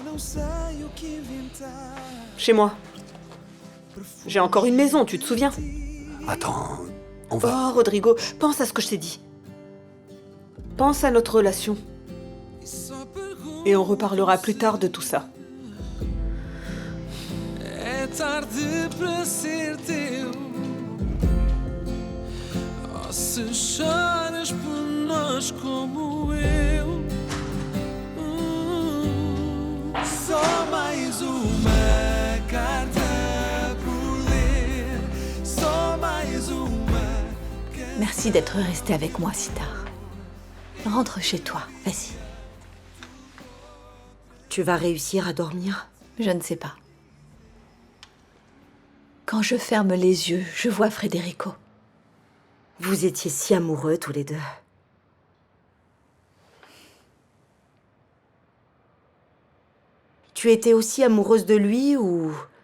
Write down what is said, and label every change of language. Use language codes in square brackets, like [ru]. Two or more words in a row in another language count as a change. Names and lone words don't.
[fr] Chez moi. J'ai encore une maison, tu te souviens? Attends, on va... Oh, Rodrigo, pense à ce que je t'ai dit. Pense à notre relation. Et on reparlera plus tard de tout ça. [pt] É tarde para ser teu. Oh, se choras por nós como eu. Só mais uma carta por ler. Só mais uma. [fr] Merci d'être resté avec moi si tard. Rentre chez toi, vas-y. Tu vas réussir à dormir? Je ne sais pas. Quand je ferme les yeux, je vois Federico. Vous étiez si amoureux tous les deux. Tu étais aussi amoureuse de lui ou...